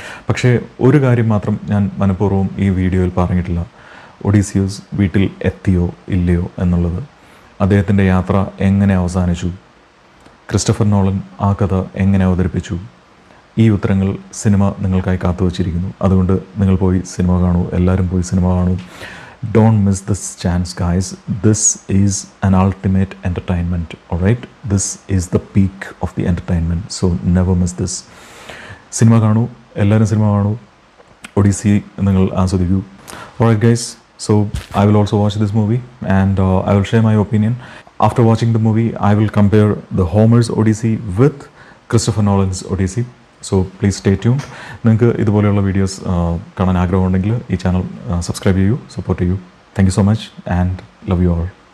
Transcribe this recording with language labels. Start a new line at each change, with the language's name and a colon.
Malayalam: പക്ഷേ ഒരു കാര്യം മാത്രം ഞാൻ മനഃപൂർവ്വം ഈ വീഡിയോയിൽ പറഞ്ഞിട്ടില്ല. ഒഡീസിയസ് വീട്ടിൽ എത്തിയോ ഇല്ലയോ എന്നുള്ളത്. അദ്ദേഹത്തിൻ്റെ യാത്ര എങ്ങനെ അവസാനിച്ചു? ക്രിസ്റ്റഫർ നോളൻ ആ കഥ എങ്ങനെ അവതരിപ്പിച്ചു? ഈ ഉത്തരങ്ങൾ സിനിമ നിങ്ങൾക്കായി കാത്തുവച്ചിരിക്കുന്നു. അതുകൊണ്ട് നിങ്ങൾ പോയി സിനിമ കാണൂ. എല്ലാവരും പോയി സിനിമ കാണൂ.
English: Don't miss this chance, guys. This is an ultimate entertainment, all right? This is the peak of the entertainment. So never miss this.
Malayalam: Cinema കാണൂ, എല്ലാവരും സിനിമ കാണൂ, ഒഡീസി നിങ്ങൾ ആസ്വദിക്കൂ.
English: Alright guys, so I will also watch this movie and I will share my opinion. After watching the movie, I will compare the Homer's Odyssey with Christopher Nolan's Odyssey. So please stay tuned.
Malayalam: നിങ്ങൾക്ക് ഇതുപോലെയുള്ള videos കാണാൻ ആഗ്രഹമുണ്ടെങ്കിൽ ഈ channel subscribe ചെയ്യൂ, support ചെയ്യൂ.
English: Thank you so much and love you all.